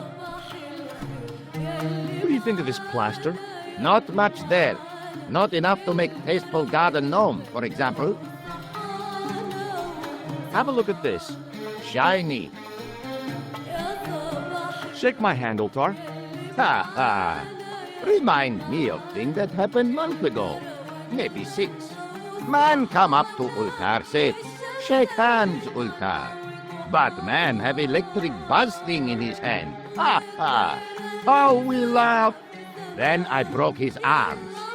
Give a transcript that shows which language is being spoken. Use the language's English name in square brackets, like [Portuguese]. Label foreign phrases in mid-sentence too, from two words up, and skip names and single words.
[English] What do you think of this plaster? Not much there. Not enough to make tasteful garden gnome, for example. Have a look at this. Shiny. Shake my hand, Ultar. Ha ha. Remind me of thing that happened month ago. Maybe 6. Man come up to Ultar, says, shake hands, Ultar. But man have electric buzz thing in his hand. Ha ha. How we laughed. Then I broke his arms.